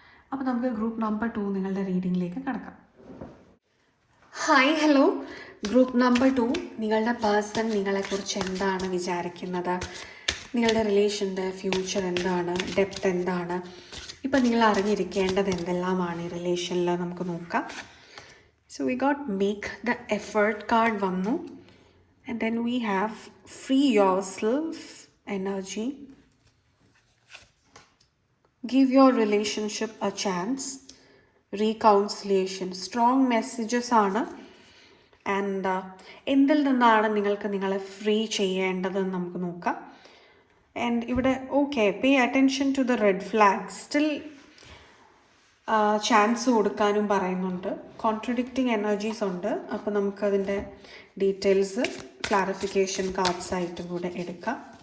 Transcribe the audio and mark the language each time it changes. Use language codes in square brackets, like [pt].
[ml] അപ്പോൾ നമുക്ക് group number 2 നിങ്ങളുടെ റീഡിങ്ങിലേക്ക് കിടക്കാം. Hi, hello. ഗ്രൂപ്പ് നമ്പർ 2 നിങ്ങളുടെ പേഴ്സൺ നിങ്ങളെക്കുറിച്ച് എന്താണ് വിചാരിക്കുന്നത്, നിങ്ങളുടെ റിലേഷൻ്റെ ഫ്യൂച്ചർ എന്താണ്, ഡെപ്ത് എന്താണ്, ഇപ്പം നിങ്ങൾ അറിഞ്ഞിരിക്കേണ്ടത് എന്തെല്ലാമാണ് ഈ റിലേഷനിൽ നമുക്ക് നോക്കാം. [en] So we got make the effort card [ml] vannu, [en] and then we have free yourself energy. Give your relationship a chance. [ml] റീകൗൺസിലിയേഷൻ, strong messages ആണ്. ആൻഡ് എന്തിൽ നിന്നാണ് നിങ്ങൾക്ക് നിങ്ങളെ ഫ്രീ ചെയ്യേണ്ടതെന്ന് നമുക്ക് നോക്കാം. [en] And ഇവിടെ okay, pay attention to the red flag. Still chance [ml] കൊടുക്കാനും പറയുന്നുണ്ട്. കോൺട്രഡിക്റ്റിംഗ് എനർജീസ് ഉണ്ട്. അപ്പോൾ നമുക്കതിൻ്റെ ഡീറ്റെയിൽസ് ക്ലാരിഫിക്കേഷൻ കാർഡ്സ് ആയിട്ടും കൂടെ എടുക്കാം.